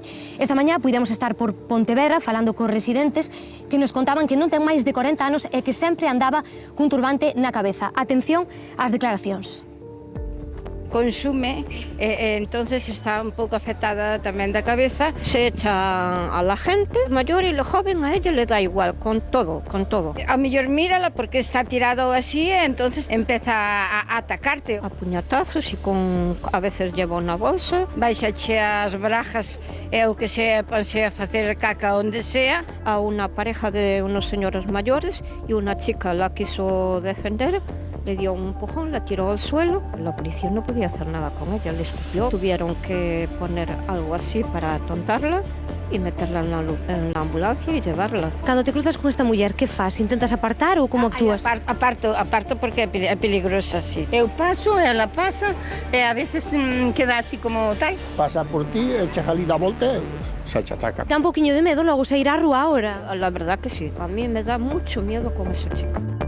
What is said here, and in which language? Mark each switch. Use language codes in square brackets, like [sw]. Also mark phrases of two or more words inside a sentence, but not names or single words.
[gl] Esta mañá puidemos estar por Pontevedra falando cos residentes que nos contaban que non ten máis de 40 anos e que sempre andaba cun turbante na cabeza. Atención ás declaracións. Consume, entonces está un pouco afectada tamén da cabeza. [es] Se echa a la gente mayor y lo joven, a ella le da igual, con todo, con todo. [gl] A mellor mírala porque está tirado así, entonces empeza a atacarte. [es] A puñatazos y a veces lleva una bolsa. [gl] Baixa as brajas e o que sea, ponse a facer caca onde sea. [es] A una pareja de unos señores mayores y una chica la quiso defender. Le dio un empujón, la tiró al suelo. La policía no podía hacer nada con ella, le escupió. Tuvieron que poner algo así para atontarla y meterla en la ambulancia y llevarla. [gl] Cando te cruzas con esta muller, que fas? Intentas apartar ou como actúas? Aparto porque é peligrosa, sí. Eu paso, ela pasa e a veces queda así como tal. Pasa por ti, echas ali da volta e se te ataca. Dá un poquinho de medo logo sair á rúa ahora? [es] La verdad que sí, a mí me da mucho miedo con esa chica.